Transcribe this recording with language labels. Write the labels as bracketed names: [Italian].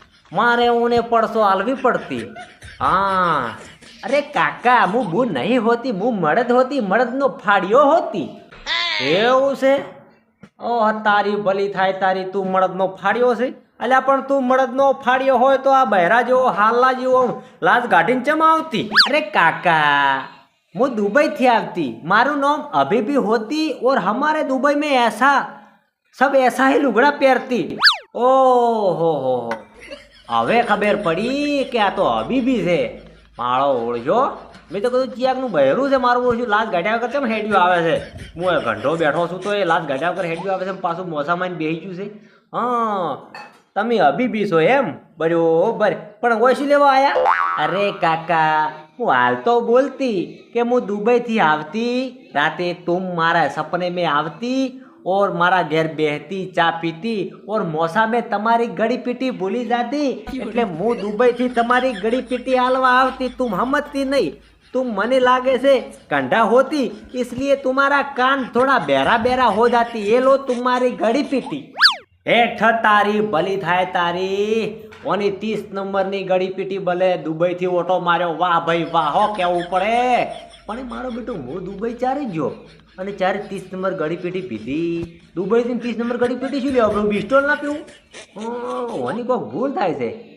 [Gujarati] મારે ઓને પડસો હાલવી પડતી. હા અરે કાકા હું બૂન નહીં હોતી, હું મળદ હોતી, મળદનો ફાડ્યો હોતી. એવું છે? ઓહ તારી ભલી થાય તારી. તું મળદનો ફાડ્યો છે? અલ્યા પણ તું મળદનો ફાડ્યો હોય તો આ બહેરા જેવો હાલના જેવો લાજ ગાઢીને ચમ આવતી? અરે કાકા હું दुबई થી આવતી. મારું નામ [Hindi] अभी भी होती और हमारे दुबई में ऐसा सब ऐसा ही लुगड़ा पहनती. [Gujarati] ओहो હવે ખબર પડી કે આ તો હબીબી છે. માળો ઓળજો. મેં તો કીધું ચિયાકનું બહેરું છે મારું ઓળખ્યું. લાજ ગાઢ્યા વગર કેમ હેડ્યું આવે છે? હું ઘંટો બેઠો છું તો એ લાજ ગાઢ્યા વગર હેડ્યું આવે છે. પાછું મોસામાં બેસી ગયું છે. હા તમે હબીબી છો એમ? બરોબર. પણ કોઈ શું લેવા આયા? અરે કાકા હું હાલ તો બોલતી કે હું દુબઈથી આવતી. રાતે તુમ મારા સપને [Hindi] में [Gujarati] આવતી [Hindi] और [Gujarati] મારા ઘેર બેહતી, ચા પીતી और મોસા में તમારી ગળી પીટી ભૂલી જાતી. એટલે હું દુબઈથી તમારી ગળી પીટી હાલવા આવતી. [Hindi] તુમ સમજતી નહીં. तुम [Gujarati] મને લાગે છે [Hindi] कंधा होती इसलिए तुम्हारा कान थोड़ा बेरा हो जाती. ये लो तुम्हारी गड़ी पीटी. [Gujarati] હેઠ તારી ભલી થાય તારી. ઓની 30 નંબરની ગળી પીટી ભલે દુબઈથી ઓટો માર્યો. વાહ ભાઈ વાહ હો કેવું પડે. પણ મારો બેટો હું દુબઈ ચારે ગયો અને ચારે 30 નંબર ગળી પીટી પીધી. દુબઈથી 30 નંબર ગળી પીટી શું લેવા? આપણું બિસ્ટોલ ના પીવું? ઓની કોઈ ભૂલ થાય છે.